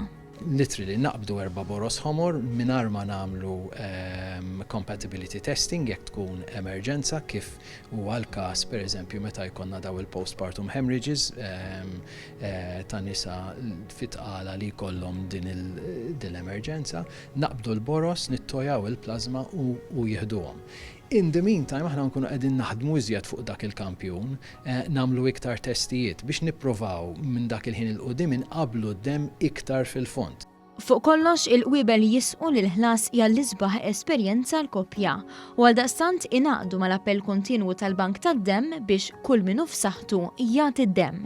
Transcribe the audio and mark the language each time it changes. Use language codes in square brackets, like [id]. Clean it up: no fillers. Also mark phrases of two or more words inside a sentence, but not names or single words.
[mt] Literally naqbdu 4 boros ħomor mingħajr ma nagħmlu [en] compatibility testing [mt] jekk tkun emerġenza kif huwa l-każ pereżempju meta jkollna daw il- [en] postpartum hemorrhages [mt] ta' nisa fit-tqala li jkollhom din l-emerġenza, naqbdu l-boros, nittojaw il-plasma u jieħduhom. [en] In the meantime, [mt] aħna nkunu qegħdin naħdmu iżjed fuq dak il-kampjun, nagħmlu iktar testijiet biex nipprovaw minn dak il-ħin il-qudiem inqablu d-demm iktar fil-fond. Fuq kollox il-qwiebel jisqu li l-ħlas hija l-isbaħ esperjenza l-koppja u għaldaqstant ingħaqdu mal-appell kontinwu tal-Bank tad-Demm biex kull minnu f'saħħtu jagħti d-demm.